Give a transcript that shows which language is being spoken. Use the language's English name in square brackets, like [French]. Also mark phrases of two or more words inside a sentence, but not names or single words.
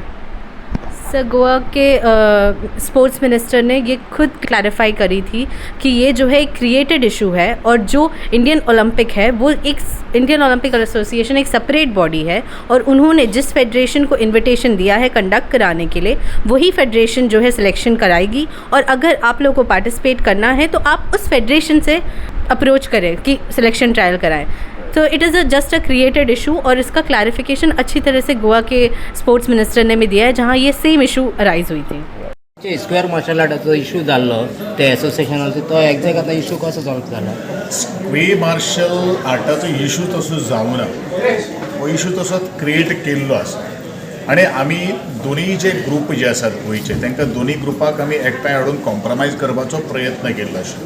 [Hindi] सर, गोवा के [English] sports minister [Hindi] ने ये खुद क्लैरिफाई करी थी कि ये जो है एक [English] created issue [Hindi] है, और जो इंडियन ओलंपिक है वो एक इंडियन ओलंपिक एसोसिएशन एक [English] separate body [Hindi] है, और उन्होंने जिस फेडरेशन को इनविटेशन दिया है कंडक्ट कराने के लिए, वही फेडरेशन जो है सिलेक्शन कराएगी। और अगर आप लोगों को पार्टिसिपेट करना है तो आप उस फेडरेशन से अप्रोच करें कि [English] selection trial [Hindi] कराएं। तो [English] it is just a created issue, [Hindi] और इसका क्लैरिफिकेशन अच्छी तरह से गोवा के [English] sports minister [Hindi] ने भी दिया है, जहाँ ये [English] same issue arise [Hindi] हुई थी। [Konkani] स्क्वेअर मार्शल आर्टाचो इशू जाल्लो ते एसोसिएशनाचो, तो एक्झॅक्ट आतां इशू कसो सॉल्व जाला? स्क्वे मार्शल आर्टाचो इशू तसो जावना, हो इशू तसोच क्रिएट केल्लो आसा, आनी आमी दोनी जे ग्रूप जे आसात गोंयचे तांकां दोनी ग्रुपाक आमी एकठांय हाडून कॉम्प्रमायज करपाचो प्रयत्न केल्लो आसा।